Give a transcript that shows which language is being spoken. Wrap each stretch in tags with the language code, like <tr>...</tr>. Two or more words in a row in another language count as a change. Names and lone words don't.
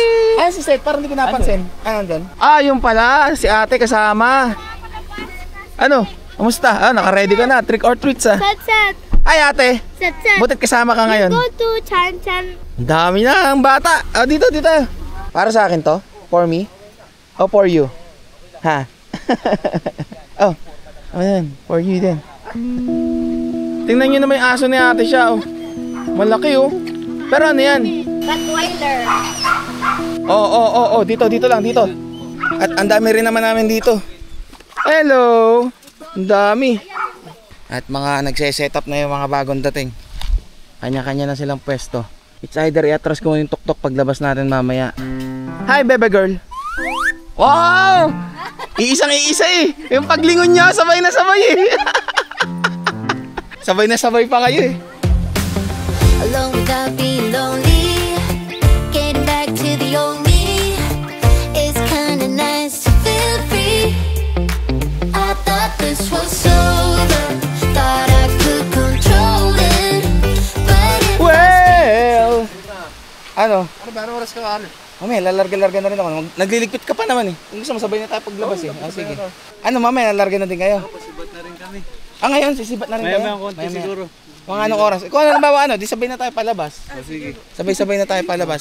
<tl>Si Seth, parang hindi ko napansin. Nandun? Yung pala. Si ate kasama. Ano? Kamusta? Naka-ready ka na. Trick or treats ah. Set. Ay ate, Set. butit kasama ka ngayon.</tl> <en>Go to Chan.</en> <tl>Ang dami na ang bata. Dito. Para sa akin to?</tl> <en>For me? O for you?</en> <tl>Ha? Oh, ano yan?</tl> <en>For you din.</en> <tl>Tingnan nyo naman yung aso ni ate siya, oh. Malaki, oh. Pero ano yan? Rottweiler. Oo, dito lang, dito. At ang dami rin naman namin dito. Hello! Ang dami. At mga nagse-set up na yung mga bagong dating. Kanya-kanya na silang pwesto.</tl> <en>It's either</en> <tl>i-atras ko yung tuktok paglabas natin mamaya. Hi,</tl> <en>baby girl!</en> <tl>Wow! Iisang-iisa eh! Yung paglingon niya, sabay na sabay eh! Sabay na sabay pa kayo eh.</tl> <en>Alone without being lonely, getting back to the old me. It's kinda nice to feel free. I thought this was over, thought I could control it, but it Well!</en> <tl>Ano? Ano ba? Anong oras ka ano? Mamaya, lalarga-larga na rin ako. Nagliligpit ka pa naman eh. Kung gusto mo, sabay na tayo paglabas eh. Ah, sige. Ano, mamaya, lalarga na din kayo? Pasibat na rin kami. Ah, ngayon, sisibat na rin kayo? Maya-maya konti siguro. Mga anong oras? Kung ano, nabawa ano, di sabay na tayo palabas. Sige. Sabay-sabay na tayo palabas.</tl>